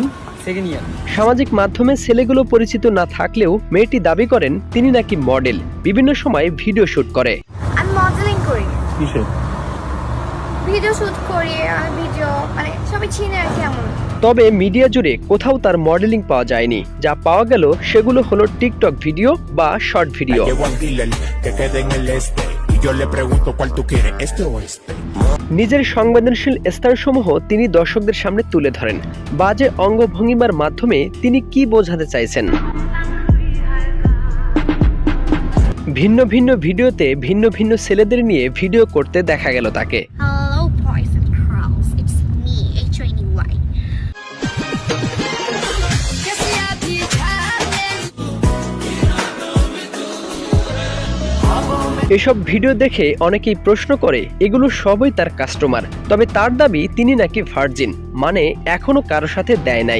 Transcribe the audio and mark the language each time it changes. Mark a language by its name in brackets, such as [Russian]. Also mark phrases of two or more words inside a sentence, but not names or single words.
[Bangla] সামাজিক মাধ্যমে ছেলেগুলো পরিচিত না থাকলেও মেয়েটি দাবি করেন তিনি নাকি মডেল, বিভিন্ন সময় [English] video shoot [Bangla] করে। আমি মডেলিং করি। किसे [English] video shoot [Bangla] করি, আমি ভিডিও মানে সবাই চিনে আর কি এমন। তবে মিডিয়া জুড়ে কোথাও তার মডেলিং পাওয়া যায়নি। যা পাওয়া গেল সেগুলো হলো টিকটক ভিডিও বা [English] short video. [Spanish] Llevo a un dealer que quede en el este y yo le pregunto cuál tú quieres, este o este. [Bangla] নিজের সংবেদনশীল স্থানসমূহ তিনি দর্শকদের সামনে তুলে ধরেন। বাজে অঙ্গভঙ্গিমার মাধ্যমে তিনি কি বোঝাতে চাইছেন। ভিন্ন ভিন্ন ভিডিওতে ভিন্ন ভিন্ন ছেলেদের নিয়ে ভিডিও করতে দেখা গেল তাকে। [English] Hello boys and girls, it's me, H-O-N-E-Y. [Bangla] এসব ভিডিও দেখে অনেকেই প্রশ্ন করে এগুলো সবই তার কাস্টমার। তবে তার দাবি তিনি নাকি ভার্জিন, মানে এখনো কারো সাথে দেয় নাই।